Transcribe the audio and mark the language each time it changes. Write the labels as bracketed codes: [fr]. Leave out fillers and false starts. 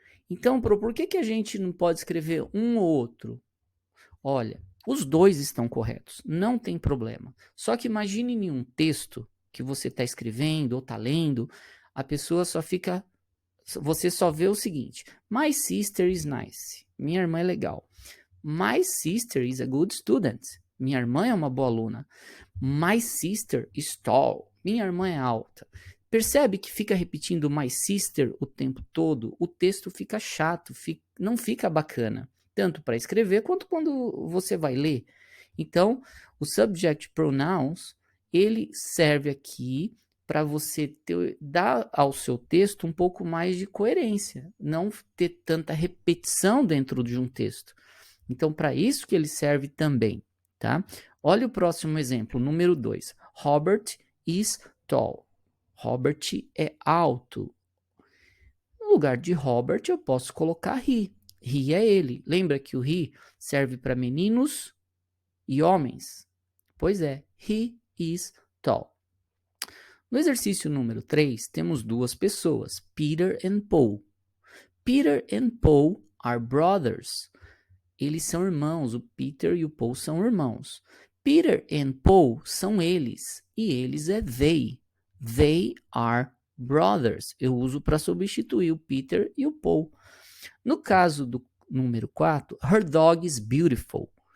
[pt] Então, por que a gente não pode escrever um ou outro? Olha, os dois estão corretos. Não tem problema. Só que imagine em um texto que você está escrevendo ou está lendo, a pessoa só fica... Você só vê o seguinte. [en] My sister is nice. [pt] Minha irmã é legal. [en] My sister is a good student. [pt] Minha irmã é uma boa aluna. [en] My sister is tall. [pt] Minha irmã é alta. Percebe que fica repetindo [en] my sister [pt] o tempo todo? O texto fica chato, não fica bacana. Tanto para escrever quanto quando você vai ler. Então, o subject pronouns, ele serve aqui para você dar ao seu texto um pouco mais de coerência. Não ter tanta repetição dentro de um texto. Então, para isso que ele serve também, tá? Olha o próximo exemplo, número 2. [en] Robert is tall. [pt] Robert é alto. No lugar de Robert, eu posso colocar he. He é ele. Lembra que o he serve para meninos e homens? Pois é, [en] he is tall. [pt] No exercício número 3, temos duas pessoas, Peter and Paul. [en] Peter and Paul are brothers. [pt] Eles são irmãos, o Peter e o Paul são irmãos. Peter and Paul são eles, e eles é they. [en] They are brothers. [pt] Eu uso para substituir o Peter e o Paul. No caso do número 4, [en] her dog is beautiful.